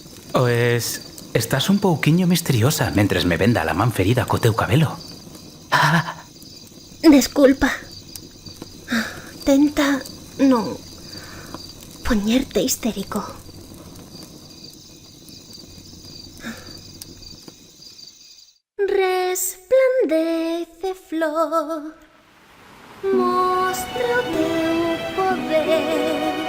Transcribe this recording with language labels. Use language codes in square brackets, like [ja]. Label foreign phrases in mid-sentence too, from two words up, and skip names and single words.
[gl] Pues... estàs un pouquiño misteriosa mentre me venda la man ferida co teu cabelo. Ah, Desculpa. Tenta no poñerte histérico. Resplandece, flor, mostra o teu poder.